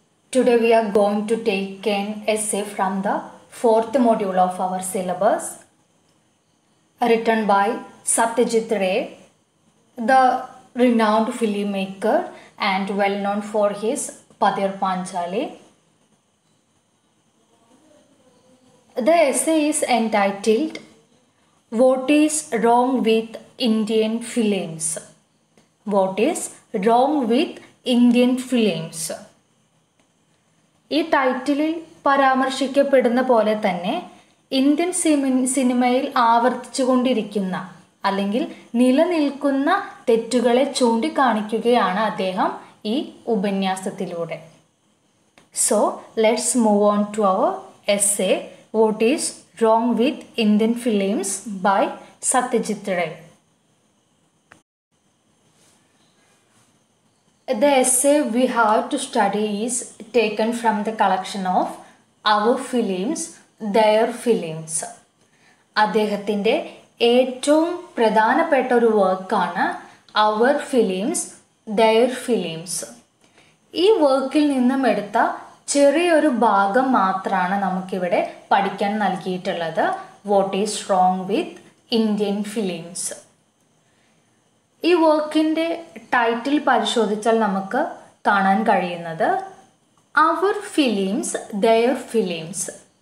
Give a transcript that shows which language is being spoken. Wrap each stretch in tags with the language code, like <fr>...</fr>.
<en>Today we are going to take an essay from the fourth module of our syllabus, written by Satyajit Ray, the renowned filmmaker and well known for his Padir Panchali. The essay is entitled "What is Wrong with Indian Films?" What is wrong with Indian films?</en> <ml>ഈ ടൈറ്റിലിൽ പരാമർശിക്കപ്പെടുന്ന പോലെ തന്നെ Indian സിനിമയിൽ ആവർത്തിച്ചുകൊണ്ടിരിക്കുന്ന അല്ലെങ്കിൽ നിലനിൽക്കുന്ന തെറ്റുകളെ ചൂണ്ടിക്കാണിക്കുകയാണ് അദ്ദേഹം ഈ ഉപന്യാസത്തിലൂടെ.</ml> <en>So let's move on to our essay what is wrong with Indian films by Satyajit Ray. The essay we have to study is taken from the collection of Our Films, Their Films.</en> <ml>അദ്ദേഹത്തിൻ്റെ ഏറ്റവും പ്രധാനപ്പെട്ട ഒരു വർക്കാണ് അവർ ഫിലിംസ് ദെയർ ഫിലിംസ്. ഈ വർക്കിൽ നിന്നും എടുത്ത ചെറിയൊരു ഭാഗം മാത്രമാണ് നമുക്കിവിടെ പഠിക്കാൻ നൽകിയിട്ടുള്ളത്. What is wrong with Indian films. ഈ വർക്കിൻ്റെ ടൈറ്റിൽ പരിശോധിച്ചാൽ നമുക്ക് കാണാൻ കഴിയുന്നത് അവർ ഫിലിംസ് ദെയർ ഫിലിംസ്.</ml>